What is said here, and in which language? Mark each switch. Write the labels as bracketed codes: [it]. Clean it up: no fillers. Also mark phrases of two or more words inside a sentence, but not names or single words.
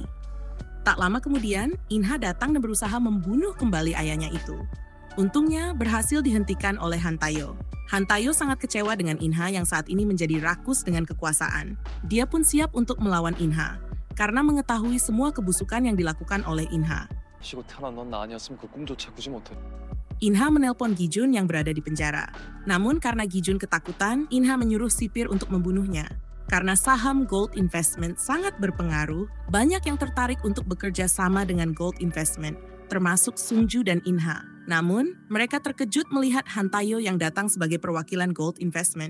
[id] Tak lama kemudian, Inha datang dan berusaha membunuh kembali ayahnya itu. Untungnya, berhasil dihentikan oleh Han Tayo. Han Tayo sangat kecewa dengan Inha yang saat ini menjadi rakus dengan kekuasaan. Dia pun siap untuk melawan Inha, karena mengetahui semua kebusukan yang dilakukan oleh Inha. [ko] 쉬고 태어난 넌 나 아니었으면 그 꿈조차 꾸지 못해. [id] Inha menelpon Gi-jun yang berada di penjara. Namun karena Gi-jun ketakutan, Inha menyuruh sipir untuk membunuhnya. Karena saham Gold Investment sangat berpengaruh, banyak yang tertarik untuk bekerja sama dengan Gold Investment, termasuk Sungju dan Inha. Namun, mereka terkejut melihat Han Tayo yang datang sebagai perwakilan Gold Investment.